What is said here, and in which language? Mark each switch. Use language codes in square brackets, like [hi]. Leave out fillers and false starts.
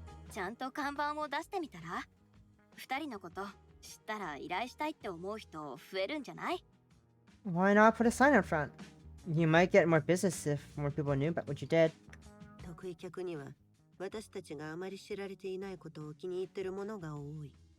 [ja] ちゃんと看板を出してみたら二人のこと知ったら依頼したいって思う人増えるんじゃない [en] Why not put a sign out front? You might get more business if more people knew about what you did. [ja] 得意客には私たちがあまり知られていないことを気に入ってるものが多い。